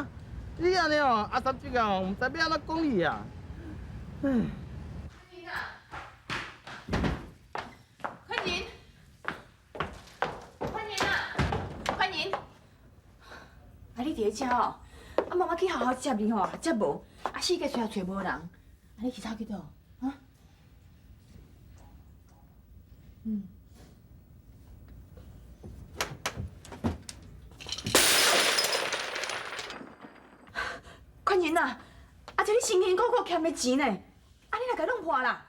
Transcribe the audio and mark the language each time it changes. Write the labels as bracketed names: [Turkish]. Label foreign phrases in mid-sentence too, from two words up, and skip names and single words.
[Min Nan Chinese] 你安尼哦，阿三姐哦，毋知要安怎讲你啊？唉。宽宁啊，宽宁，啊你伫咧遮哦？啊妈妈去好好接你吼，接无，啊四界找也找无人，啊你去走去倒？啊？宽宁啊，啊这你辛辛苦苦欠的钱呢，啊你若甲弄破啦？